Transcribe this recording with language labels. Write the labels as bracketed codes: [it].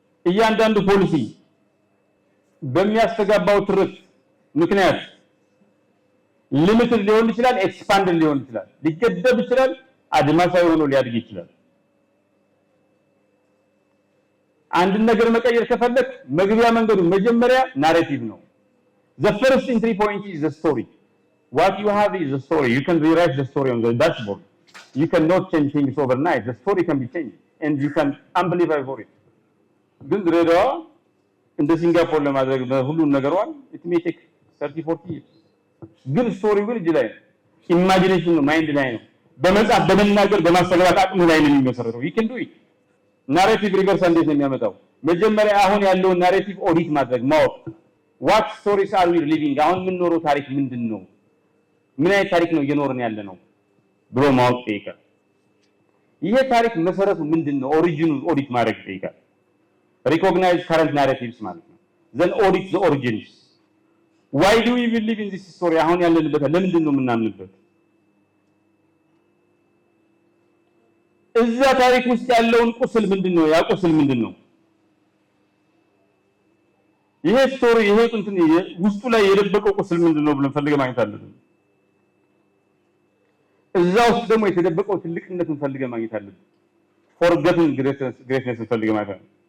[am] እያንዳንዱ ፖሊሲ በሚያስተጋባው ትርክት ምክንያት ሊሚትድ ሊሆን ይችላል፣ ኤክስፓንድ ሊሆን ይችላል፣ ሊገደብ ይችላል፣ አድማሳዊ ሆኖ ሊያድግ ይችላል። አንድ ነገር መቀየር ከፈለክ መግቢያ መንገዱ መጀመሪያ ናሬቲቭ ነው። [en] the first entry point is the story. What you have is the story. You can rewrite the story on the dashboard. You cannot change things overnight. The story can be changed and you can amplify for it. [am] ግን ድሬዳዋ እንደ ሲንጋፖር ለማድረግ ሁሉን ነገሯን [en] it may take 30-40 years. [am] ግን ስቶሪው ግን እጅ ላይ ነው። ኢማጂኔሽን ነው፣ ማይንድ ላይ ነው። በመጻፍ በመናገር በማስተጋባት አቅም ላይ ነው የሚመሰረተው። [en] you can do it. [am] ናሬቲቭ ሪቨርሳል እንዴት ነው የሚያመጣው? መጀመሪያ አሁን ያለውን ናሬቲቭ ኦዲት ማድረግ ማወቅ። [en] what stories are we living? [am] አሁን የምንኖረው ታሪክ ምንድነው? ምን አይነት ታሪክ ነው እየኖርን ያለ ነው ብሎ ማወቅ ይጠይቃል። ይሄ ታሪክ መሰረቱ ምንድነው? ኦሪጂኑን ኦዲት ማድረግ ይጠይቃል። [en] recognize current narratives [am] ማለት ነው። [en] then audit the origins. why do we believe in this story? [am] አሁን ያለንበት ለምንድን ነው የምናምንበት? እዛ ታሪክ ውስጥ ያለውን ቁስል ምንድነው? ያ ቁስል ምንድነው? ይሄ ስቶሪ ይሄ እንትን ውስጡ ላይ የደበቀው ቁስል ምንድነው ብለን ፈልገን ማግኘት አለብን። እዛ ውስጥ ደግሞ የተደበቀው ትልቅነትን ፈልገን ማግኘት አለብን። [en] forgotten greatness [am] ፈልገን ማግኘት አለብን።